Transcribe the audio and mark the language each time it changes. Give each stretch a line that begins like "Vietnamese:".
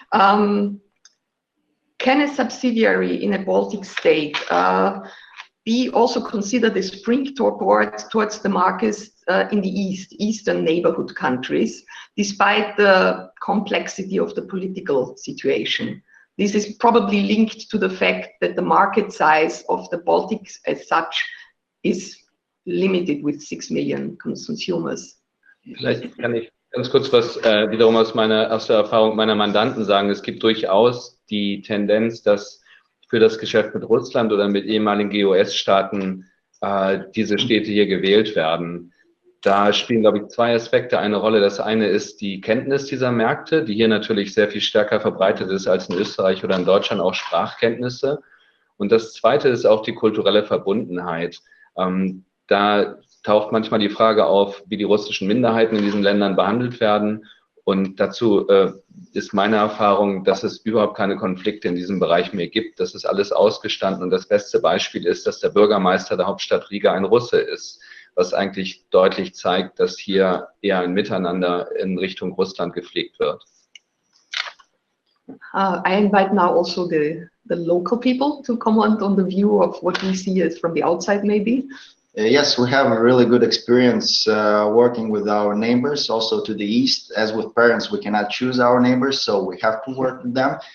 English: Can a subsidiary in a Baltic state be also considered a springboard towards the markets in the Eastern neighborhood countries, despite the complexity of the political situation? This is probably linked to the fact that the market size of the Baltics as such is limited with 6 million consumers.
German: Vielleicht kann ich ganz kurz was wiederum aus der Erfahrung meiner Mandanten sagen. Es gibt durchaus die Tendenz, dass für das Geschäft mit Russland oder mit ehemaligen GOS-Staaten diese Städte hier gewählt werden. Da spielen, glaube ich, zwei Aspekte eine Rolle. Das eine ist die Kenntnis dieser Märkte, die hier natürlich sehr viel stärker verbreitet ist als in Österreich oder in Deutschland, auch Sprachkenntnisse. Und das zweite ist auch die kulturelle Verbundenheit. Da taucht manchmal die Frage auf, wie die russischen Minderheiten in diesen Ländern behandelt werden. Und dazu ist meine Erfahrung, dass es überhaupt keine Konflikte in diesem Bereich mehr gibt. Das ist alles ausgestanden. Und das beste Beispiel ist, dass der Bürgermeister der Hauptstadt Riga ein Russe ist, was eigentlich deutlich zeigt, dass hier eher ein Miteinander in Richtung Russland gepflegt wird.
English: I invite now also the local people to comment on the view of what we see as from the outside, maybe. Yes, we have a really good experience working with our neighbors, also to the east. As with parents, we cannot choose our neighbors, so we have to work with them.